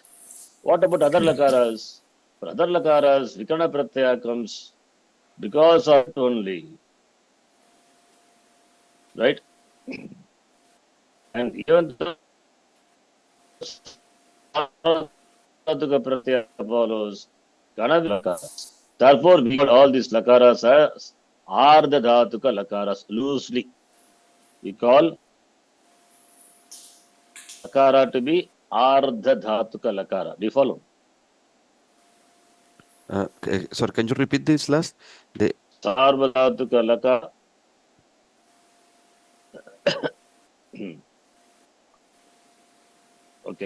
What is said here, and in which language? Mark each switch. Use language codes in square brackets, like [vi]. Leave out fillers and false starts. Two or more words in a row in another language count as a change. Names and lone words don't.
[en] What about other lakaras? For other lakaras, [sa] vikarana pratyaya [en] comes because of it only, right? And even though [sa] Dhatuka pratyaya [en] follows [sa] Gana lakaras. [en] Therefore, we got all these lakaras as [sa] Ardha Dhatuka lakaras [en] loosely. We call lakara to be [sa] Ardha Dhatuka lakara. [en] Do you follow? Sorry, can you repeat this last? The [sa] Sarva Dhatuka lakara. [en] Okay.